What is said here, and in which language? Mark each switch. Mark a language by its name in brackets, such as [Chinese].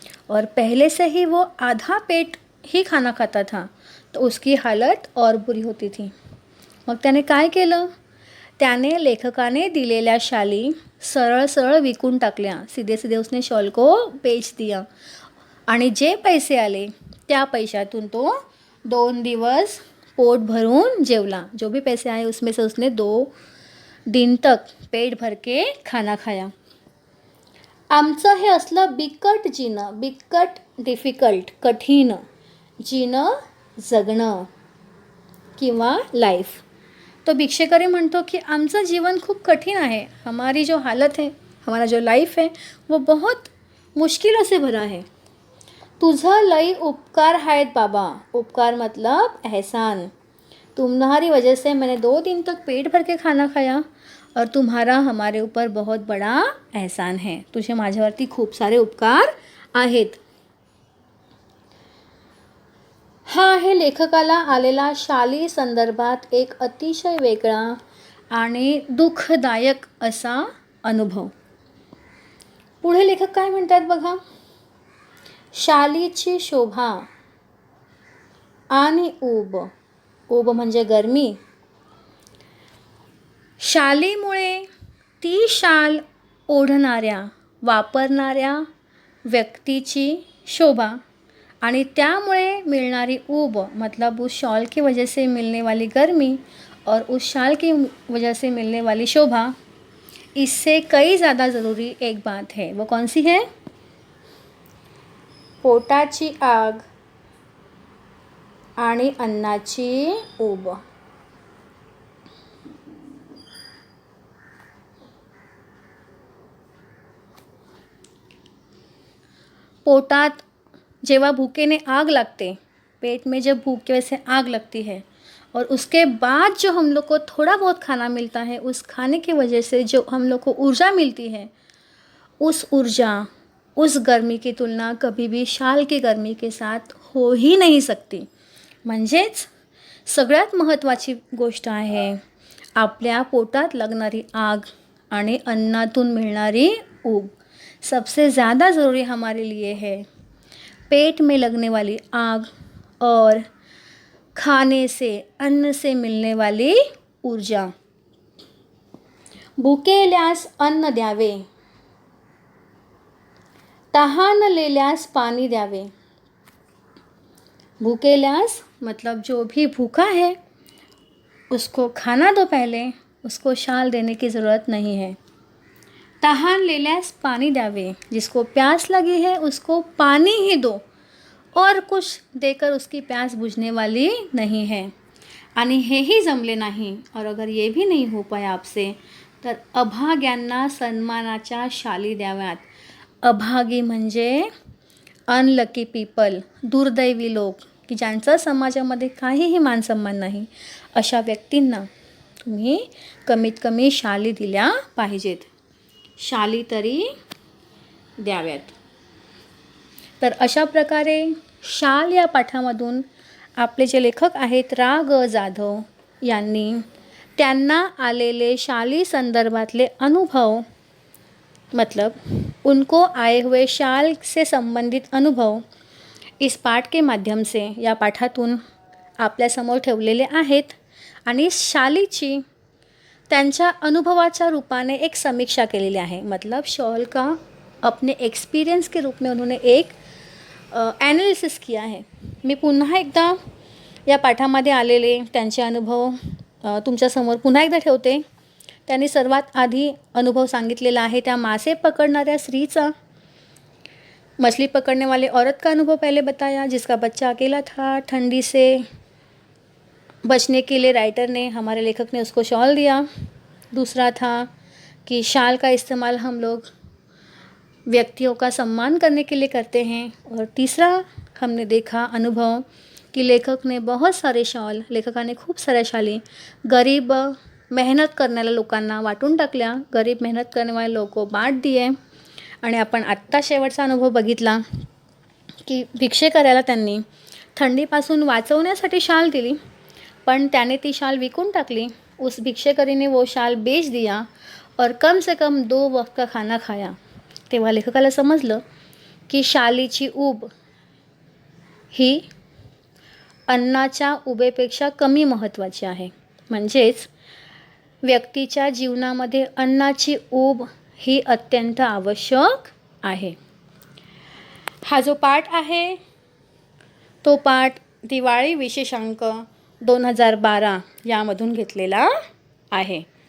[Hindi] और पहले से ही वो आधा पेट ही खाना खाता था तो उसकी हालत और बुरी होती थी. [Marathi] मग त्याने काय केलं, त्याने लेखकाने दिलेल्या शाली सरळ सरळ विकून टाकल्या. [Hindi] सीधे सीधे उसने शॉल को बेच दिया. [Marathi] आणि जे पैसे आले त्या पैशातून तो 2 दिवस पोट भरून जेवला. [Hindi] जो भी पैसे आए उसमें से उसने 2 दिन तक पेट भर के खाना खाया. [Marathi] आमचं हे असलं बिकट जीणं, बिकट डिफिकल्ट, कठीण जीणं, जगणं किंवा लाईफ. तो भिक्षेकरी म्हणतो की आमचं जीवन खूप कठीण आहे. [Hindi] हमारी जो हालत है, हमारा जो लाइफ है वो बहुत मुश्किलों से भरा है. [Marathi] तुझं लई उपकार आहेत बाबा. उपकार [Hindi] मतलब एहसान. तुम्हारी वजह से मैंने 2 दिन तक पेट भर के खाना खाया और तुम्हारा हमारे ऊपर बहुत बड़ा एहसान है. [Marathi] तुझे माझ्यावरती खूप सारे उपकार आहेत. हा आहे लेखकाला आलेला शाली संदर्भात एक अतिशय वेगळा आणि दुःखदायक असा अनुभव. पुढे लेखक काय म्हणतात बघा. शालीची शोभा आणि ऊब. ऊब म्हणजे गरमी. शालीमुळे ती शाल ओढणाऱ्या, वापरणाऱ्या व्यक्तीची शोभा आणि त्यामुळे मिलनारी ऊब [Hindi] मतलब उस शॉल की वजह से मिलने वाली गर्मी और उस शाल की वजह से मिलने वाली शोभा, इससे कई ज़्यादा ज़रूरी एक बात है. वो कौन सी है? [Marathi] पोटाची आग आणि अन्नाची ऊब. पोटात जेवा भूखे ने आग लगते, [Hindi] पेट में जब भूख की वजह से आग लगती है और उसके बाद जो हम लोग को थोड़ा बहुत खाना मिलता है, उस खाने की वजह से जो हम लोग को ऊर्जा मिलती है, उस ऊर्जा, उस गर्मी की तुलना कभी भी शाल की गर्मी के साथ हो ही नहीं सकती. [Marathi] म्हणजेच सगळ्यात महत्त्वाची गोष्ट आहे आपल्या पोटात लागणारी आग आणि अन्नातून मिळणारी ऊब. [Hindi] सबसे ज़्यादा ज़रूरी हमारे लिए है पेट में लगने वाली आग और खाने से, अन्न से मिलने वाली ऊर्जा. [Marathi] भुकेल्यास अन्न द्यावे, तहानलेल्यास पानी द्यावे. [Hindi] भूकेल्यास मतलब जो भी भूखा है उसको खाना दो पहले, उसको शाल देने की ज़रूरत नहीं है. [Marathi] तहान लेल्यास पानी द्यावे, [Hindi] जिसको प्यास लगी है उसको पानी ही दो और कुछ देकर उसकी प्यास बुझने वाली नहीं है. [Marathi] आणि हेही जमले नाही [Hindi] और अगर ये भी नहीं हो पाया आपसे [Marathi] तर अभाग्यांना सन्मानाच्या शाली द्याव्यात. अभागी म्हणजे [English] unlucky people, [Marathi] दुर्दैवी लोक की ज्यांचा समाजामध्ये काहीही मानसन्मान नाही, अशा व्यक्तींना तुम्ही कमीत कमी शाली दिल्या पाहिजेत. शाली तरी द्याव्यात. तर अशा प्रकारे शाल या पाठामधून आपले जे लेखक आहेत रा ग जाधव यांनी त्यांना आलेले शाली संदर्भातले अनुभव [Hindi] मतलब उनको आए हुए शाल से संबंधित अनुभव इस पाठ के माध्यम से [Marathi] या पाठातून आपल्यासमोर ठेवलेले आहेत आणि शालीची त्यांच्या अनुभवाच्या रूपाने एक समीक्षा केलेली आहे. [Hindi] मतलब शॉल का अपने एक्सपीरियंस के रूप में उन्होंने एक ॲनालिसिस किया है. [Marathi] मी पुन्हा एकदा या पाठामध्ये आलेले त्यांचे अनुभव तुमच्यासमोर पुन्हा एकदा ठेवते. त्यांनी सर्वात आधी अनुभव सांगितलेला आहे त्या मासे पकडणाऱ्या स्त्रीचा. [Hindi] मछली पकड़ने वाले औरत का अनुभव पहले बताया, जिसका बच्चा अकेला था. ठंडी से बचने के लिए राइटर ने, हमारे लेखक ने उसको शॉल दिया. दूसरा था कि शाल का इस्तेमाल हम लोग व्यक्तियों का सम्मान करने के लिए करते हैं. और तीसरा हमने देखा अनुभव कि लेखक ने बहुत सारे शॉल, [Marathi] लेखकाने खूप साऱ्या शाली गरीब मेहनत करणाऱ्या लोकांना वाटून टाकल्या. गरीब मेहनत करणारे लोक [Hindi] बांट दिए. [Marathi] आणि आपण आत्ता शेवटचा अनुभव बघितला की भिक्षेकऱ्याला त्यांनी थंडीपासून वाचवण्यासाठी शाल दिली, पण त्याने ती शाल विकून टाकली. [Hindi] उस भिक्षेकरी ने वो शाल बेच दिया और कम से कम 2 वक्त का खाना खाया. [Marathi] तेव्हा लेखकाला समजलं की शालीची ऊब ही अन्नाच्या उबेपेक्षा कमी महत्त्वाची आहे. म्हणजेच व्यक्तीच्या जीवनामध्ये अन्नाची ऊब ही अत्यंत आवश्यक आहे. हा जो पाठ आहे तो पाठ दिवाळी विशेषांक 2012 यामधून घेतलेला आहे.